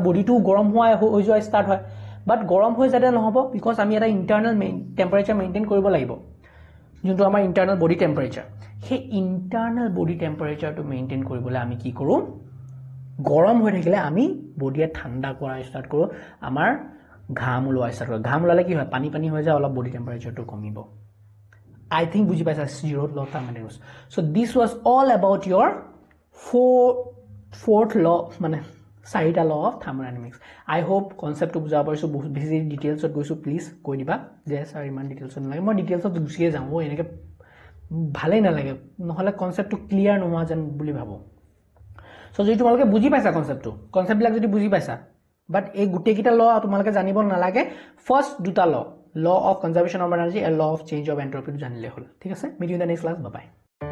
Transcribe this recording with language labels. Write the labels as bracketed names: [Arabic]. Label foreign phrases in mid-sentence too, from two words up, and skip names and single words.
[Assamese] বডিটো গৰম হৈ যোৱা ষ্টাৰ্ট হয় বাট গৰম হৈ যাতে নহব বিকজ আমি এটা [English] internal temperature maintain [Assamese] কৰিব লাগিব যোনটো আমাৰ [English] internal body temperature [Assamese] সেই [English] internal body temperature maintain [Assamese] কৰিবলৈ আমি কি কৰো গৰম হৈ থাকিলে আমি বডিয়ে ঠাণ্ডা কৰা ষ্টাৰ্ট কৰো আমাৰ ঘাম ওলোৱা ষ্টাৰ্ট কৰো ঘাম ওলালে কি হয় পানী পানী হৈ যায় অলপ [English] body temperature [Assamese] কমিব [English] I think [Assamese] বুজি পাইছা [English] zeroth law thermodynamics so this was all about your fourth law [Assamese] মানে চাৰিটা [English] law of thermodynamics I hope concept to [Assamese] বুজা পাইছো বহুত বেছি ডিটেইলছত গৈছো প্লিজ কৈ দিবা যে স্যাৰ ইমান ডিটেইলছত নালাগে মই ডিটেইলছত গুছিয়ে যাওঁ এনেকৈ ভালেই নালাগে নহলে [English] concept clear [Assamese] নোহোৱা যেন বুলি ভাবো সো যদি তোমালোকে বুজি পাইছা কনসেপ্টবিলাক যদি বুজি পাইছা বাট এই গুটেকিটা ল তোমালোকে জানিব নালাগে ফাৰ্স্ট দুটা ল [English] of conservation of energy and law of change of entropy [Assamese] জানিলে হল ঠিক আছে [English] meet you in the next class bye bye